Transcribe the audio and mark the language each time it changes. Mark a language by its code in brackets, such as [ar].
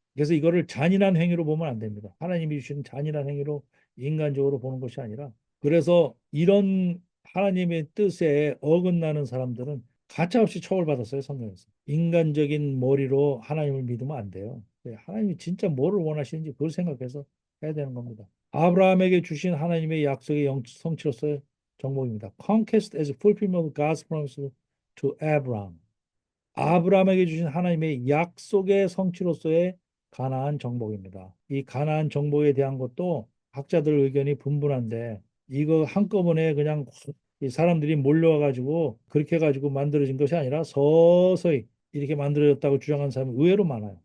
[ko] 그래서 이거를 잔인한 행위로 보면 안 됩니다. 하나님이 주신 잔인한 행위로 인간적으로 보는 것이 아니라 그래서 이런 하나님의 뜻에 어긋나는 사람들은 가차없이 처벌받았어요, 성경에서. 인간적인 머리로 하나님을 믿으면 안 돼요. 하나님이 진짜 뭐를 원하시는지 그걸 생각해서 해야 되는 겁니다. 아브라함에게 주신 하나님의 약속의 성취로서 정복입니다. [en] Conquest as fulfillment of God's promise to Abraham. [ko] 아브라함에게 주신 하나님의 약속의 성취로서의 가나안 정복입니다. 이 가나안 정복에 대한 것도 학자들 의견이 분분한데 이거 한꺼번에 그냥 이 사람들이 몰려와 가지고 그렇게 가지고 만들어진 것이 아니라 서서히 이렇게 만들어졌다고 주장하는 사람이 의외로 많아요.